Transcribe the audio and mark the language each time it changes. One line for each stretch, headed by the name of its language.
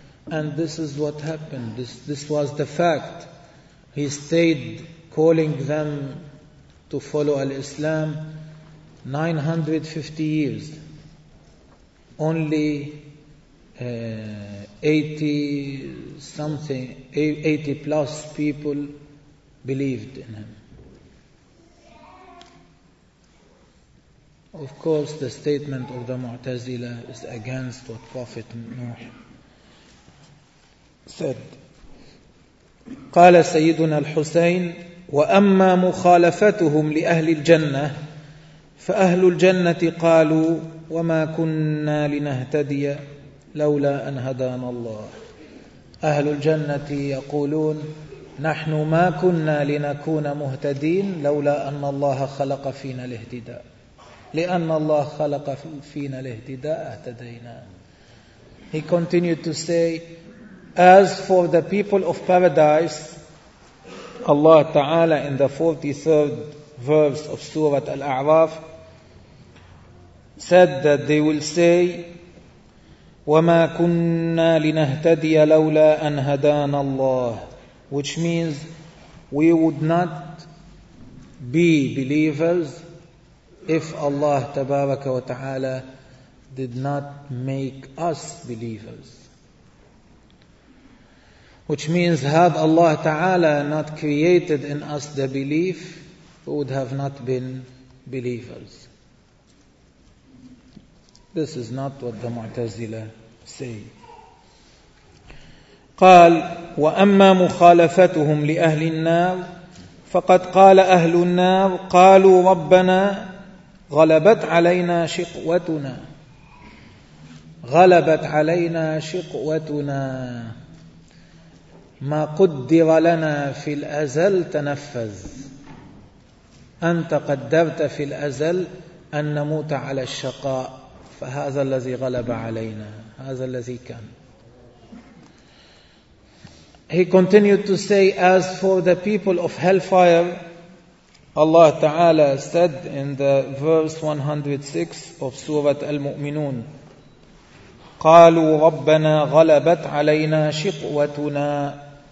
English: And this is what happened. This was the fact. He stayed calling them to follow al-Islam 950 years, only 80 plus people believed in him. Of course, the statement of the Mu'tazila is against what Prophet Nuh said.
Arabic: قال سيدنا الحسين وأما مخالفتهم لأهل الجنة فأهل الجنة قالوا وما كنا لنهتدي لولا أن هدانا الله. أهل الجنة يقولون نحن ما كنا لنكون مهتدين لولا أن الله خلق فينا الاهتداء. لأن الله خلق فينا الاهتداء اهتدينا.
English: He continued to say, as for the people of paradise, Allah Ta'ala in the 43rd verse of Surah Al-A'raf said that they will say, وَمَا كُنَّا لِنَهْتَدِيَ لَوْلَا أَنْ هَدَانَ اللَّهِ, which means we would not be believers if Allah Tabaraka wa Ta'ala did not make us believers. Which means had Allah Ta'ala not created in us the belief, we would have not been believers. This is not what the Mu'tazila say.
Arabic: قال وأما مخالفتهم لأهل النار فقد قال أهل النار قالوا ربنا غلبت علينا شقوتنا غلبت علينا شقوتنا ما قدر لنا في الأزل تنفذ أنت قدرت في الأزل أن نموت على الشقاء فهذا الذي غلب علينا هذا الذي كان.
English: He continued to say, as for the people of hellfire, Allah Ta'ala said in the verse 106 of Surah Al-Mu'minun, قَالُوا رَبَّنَا غَلَبَتْ عَلَيْنَا شِقْوَتُنَا.